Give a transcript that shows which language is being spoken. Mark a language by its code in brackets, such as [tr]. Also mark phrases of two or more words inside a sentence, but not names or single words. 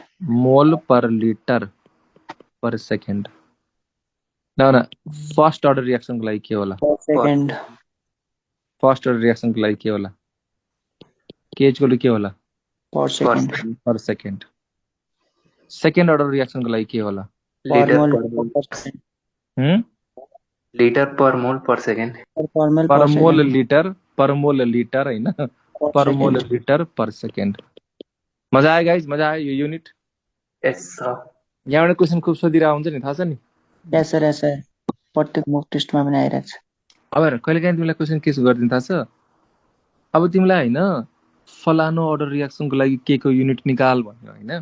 [en] mole per litre per second. [ne] ल भन [en] first order [ne] रिएक्सनको लागि के होला? [en] per second first order [ne] रिएक्सनको लागि के होला? के [en] equal to [ne] के होला? [en] per second per second. second order [ne] रिएक्सनको लागि के होला? [en] per लीटर mole per mole. per second litre per mole per second. per mole पर per मोल second [ne] लिटर हैन, [en] per per mole second. litre per second. [ne] मजा आयो गाइज? मजा आयो यो युनिट? [en] yes sir. [ne] यहाँबाट क्वेसन खुब सोधिरहेको हुन्छ नि, थाहा छ नि? [en] yes sir [ne] प्रत्येक मोक टेस्टमा पनि आइरहेको छ. अब हेर कहिले काहीँ तिमीलाई क्वेसन के गरिदिनु थाहा छ? अब तिमीलाई होइन फलानु अर्डर रिएक्सनको लागि के को युनिट निकाल भन्यो होइन?